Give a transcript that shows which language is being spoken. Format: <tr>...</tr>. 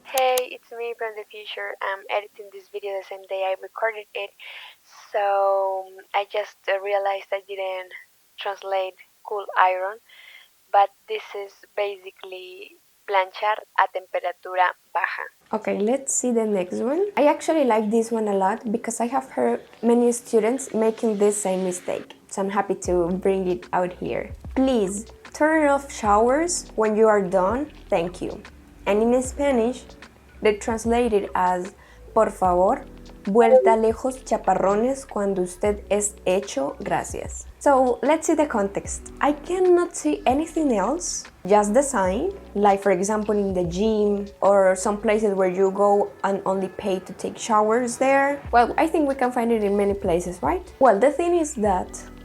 <en>Hey, it's me from the future. I'm editing this video the same day I recorded it, so I just realized I didn't translate cool iron, but this is basically</en> <es>planchar a temperatura baja.</es> <en>Okay, let's see the next one. I actually like this one a lot because I have heard many students making this same mistake. So I'm happy to bring it out here. Please turn off showers when you are done. Thank you. And in Spanish, they translate it as</en> <es>por favor, vuelta lejos chaparrones cuando usted es hecho. Gracias.</es> <en>So let's see the context. I cannot see anything else, just the sign, like for example in the gym or some places where you go and only pay to take showers there. Well, I think we can find it in many places, right? Well, the thing is that</en>